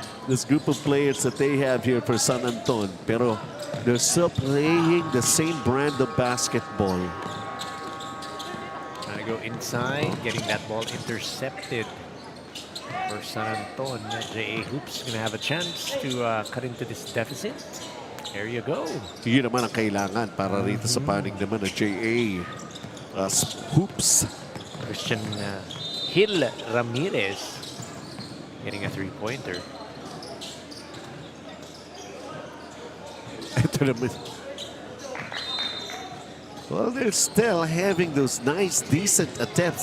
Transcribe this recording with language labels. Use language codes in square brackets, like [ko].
[en] This group of players that they have here for San Anton. Pero they're still playing the same brand of basketball. Trying to go inside, getting that ball intercepted for San Anton. JA Hoops gonna have a chance to cut into this deficit. There you go. [tl] Yun naman ang kailangan para rito sa panig naman ng JA Hoops. [en] Christian Hill Ramirez getting a three-pointer. Well, they're still having those nice, decent attempts.